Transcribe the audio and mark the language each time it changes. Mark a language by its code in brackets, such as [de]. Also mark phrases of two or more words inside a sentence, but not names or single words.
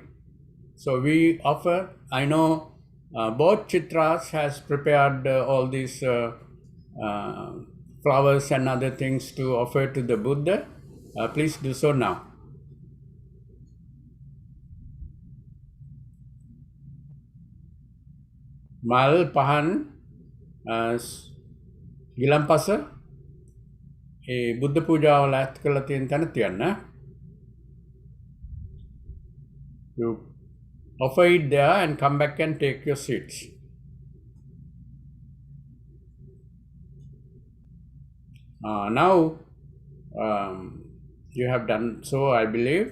[en] So we offer, I know both Chitras has prepared all these flowers and other things to offer to the Buddha. Please do so now. [si] මල් පහන් ගිලන්පස බුද්ධ පූජා ලත් කළ තියෙන තැන තියන්න. [en] You offer it there and come back and take your seats. Now you have done so, I believe.